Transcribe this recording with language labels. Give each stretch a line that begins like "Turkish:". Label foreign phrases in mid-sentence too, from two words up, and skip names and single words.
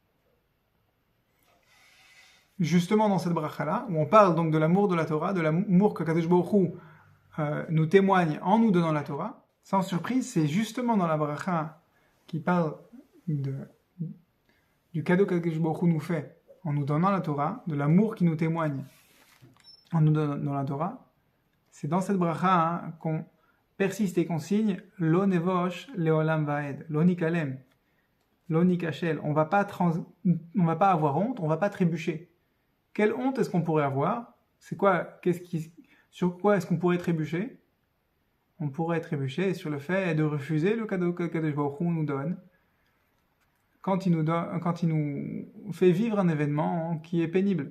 French: Justement dans cette bracha-là, où on parle donc de l'amour de la Torah, de l'amour que
Hebrew: קדוש ברוך הוא
French: nous témoigne en nous donnant la Torah, sans surprise, c'est justement dans la bracha qui parle du cadeau que
Hebrew: קדוש ברוך הוא
French: nous fait en nous donnant la Torah, de l'amour qui nous témoigne en nous donnant la Torah. C'est dans cette bracha qu'on persiste et qu'on signe
Hebrew: לא נבוש לעולם ועד, לא ניכלם. L'onikachel,
French: on va pas avoir honte, on va pas trébucher. Quelle honte est-ce qu'on pourrait avoir? C'est quoi? Sur quoi est-ce qu'on pourrait trébucher? On pourrait trébucher sur le fait de refuser le cadeau que
Hebrew: קדוש ברוך הוא
French: nous donne quand il nous fait vivre un événement qui est pénible.